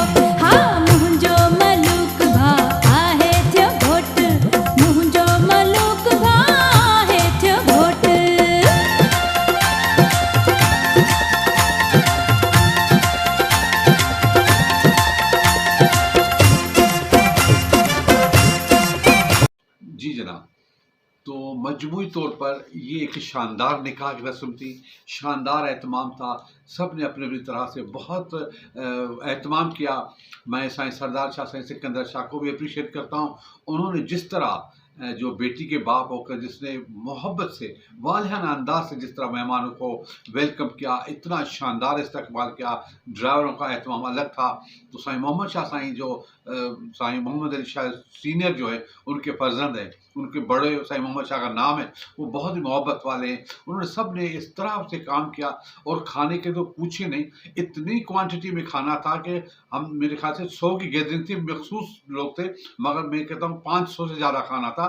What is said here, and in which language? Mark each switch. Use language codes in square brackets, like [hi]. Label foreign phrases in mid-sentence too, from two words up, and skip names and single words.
[sd] हा मुंहिंजो मलूक भाउ आहे जो घोट, मुंहिंजो मलूक भाउ आहे जो घोट। [ur] جی جناب. تو مجموعی طور پر یہ ایک شاندار نکاح کی رسم تھی، شاندار اہتمام تھا. سب نے اپنی اپنی طرح سے بہت اہتمام کیا. میں سائیں سردار شاہ، سائیں سکندر شاہ کو بھی اپریشیئیٹ کرتا ہوں. انہوں نے جس طرح جو بیٹی کے باپ ہو کر جس نے محبت سے، والہانہ انداز سے جس طرح مہمانوں کو ویلکم کیا، اتنا شاندار استقبال کیا، ڈرائیوروں کا اہتمام الگ تھا. تو سائیں محمد شاہ سائیں، جو سائیں محمد علی شاہ سینئر جو ہے، ان کے فرزند ہیں، ان کے بڑے سائیں محمد شاہ کا نام ہے، وہ بہت ہی محبت والے ہیں. انہوں نے سب نے اس طرح سے کام کیا، اور کھانے کے تو پوچھے نہیں، اتنی کوانٹٹی میں کھانا تھا کہ ہم، میرے خیال سے 100 کی گیدرنگ تھی، مخصوص لوگ تھے، مگر میں کہتا ہوں 500 سے زیادہ کھانا تھا.